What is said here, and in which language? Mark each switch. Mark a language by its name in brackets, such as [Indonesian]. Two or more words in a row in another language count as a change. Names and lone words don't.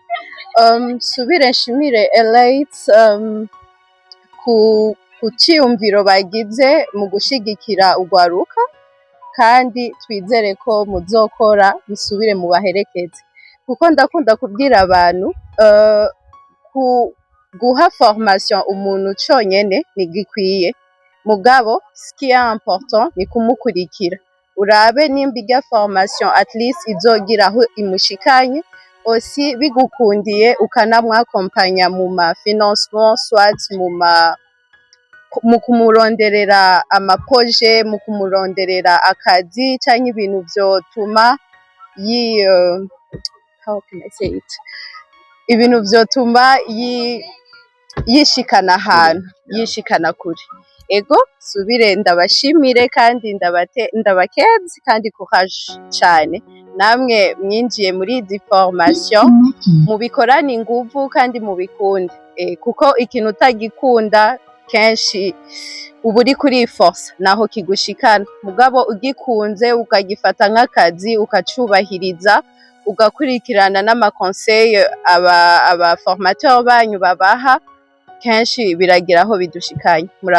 [Rundi] Subire nshimire Elite ku ciyumviro bagize mu gushigikira ugwaruka, kandi twizere ko muzokora musubire mu baherekeze, kuko ndakunda kubwira abantu guha formation umuntu cyonyene ntigikwiye, mugabo skill important ni kumukurikira, urabe nimba irya formation [English] at least [Rundi] izogira aho imushikanye, aussi bigukundiye ukanamwakompanya mu ma financement, soit mu kumuronderera amaproje, mu kumuronderera akazi cyangwa ibintu vyotuma [English] how can I say it, [Rundi] ibintu vyotuma yishikana ahantu, yishikana kure. Ego subire ndabashimire kandi ndabakeze kandi courage cyane, namwe mwinjiye muri izi formation mubikorana inguvu kandi mubikunde, kuko ikintu utagikunda kenshi uba uri kuri force naho kigushikana, mugabo ugikunze ukagifata nk'akazi ukacubahiriza ugakurikirana n'amakonseil aba formateur banyu babaha, kenshi biragira aho bidushikanye.